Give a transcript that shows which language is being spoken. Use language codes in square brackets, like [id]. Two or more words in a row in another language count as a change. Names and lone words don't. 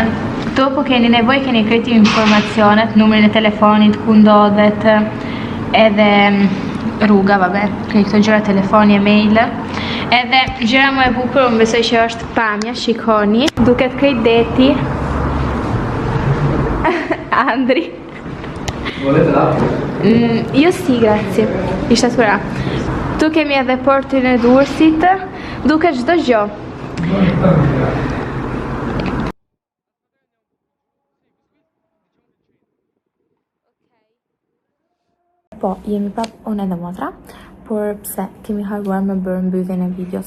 [sq] Këtu po keni nevojë, keni krejt informacionet, numrin e telefonit, ku ndodhet, edhe rruga, vabbè, krejt këto gjëra, telefoni, e-mail. Edhe gjëra më e bukur, unë besoj që është pamja, shikoni. Duket krejt deti. Andri. [it] Volete l'acqua? Jo si, grazie. [sq] Ishte tura. Tu kemi edhe portin e Durrësit, duket çdo gjë. Po, jemi prap unë edhe motra, por pse kemi harruar me bërë mbylljen e videos.